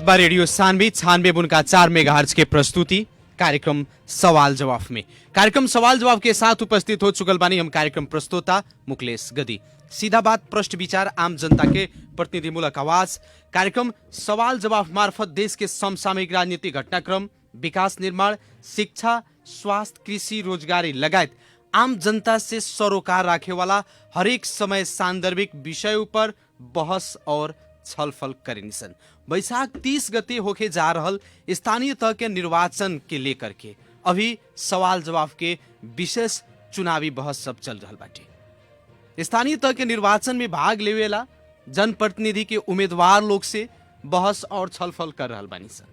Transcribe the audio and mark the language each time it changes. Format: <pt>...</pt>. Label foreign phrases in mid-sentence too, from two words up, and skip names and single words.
<bho>बा रेडियो सान्वी 96.4 मेगाहर्ट्ज के प्रस्तुति कार्यक्रम सवाल जवाब में। कार्यक्रम सवाल जवाब के साथ उपस्थित हो चुकल बानी हम कार्यक्रम प्रस्तोता मुकलेश गदी। सीधा बात, प्रश्न विचार, आम जनता के प्रतिनिधिमूलक आवाज। कार्यक्रम सवाल जवाब मार्फत देश के समसामयिक राजनीतिक घटनाक्रम, विकास निर्माण, शिक्षा, स्वास्थ्य, कृषि, रोजगारी लगायत आम जनता से सरोकार राखेवाला हरेक समय सान्दर्भिक विषय ऊपर बहस और छलफल करेनिसन। वैशाख 30 गते होके जा रहल स्थानीय तह के निर्वाचन के लेकर के अभी सवाल जवाब के विशेष चुनावी बहस सब चल रहल बाटे। स्थानीय तह के निर्वाचन में भाग लेवेला जनप्रतिनिधि के उम्मीदवार लोग से बहस और छलफल कर रहल बानी सन।</bho>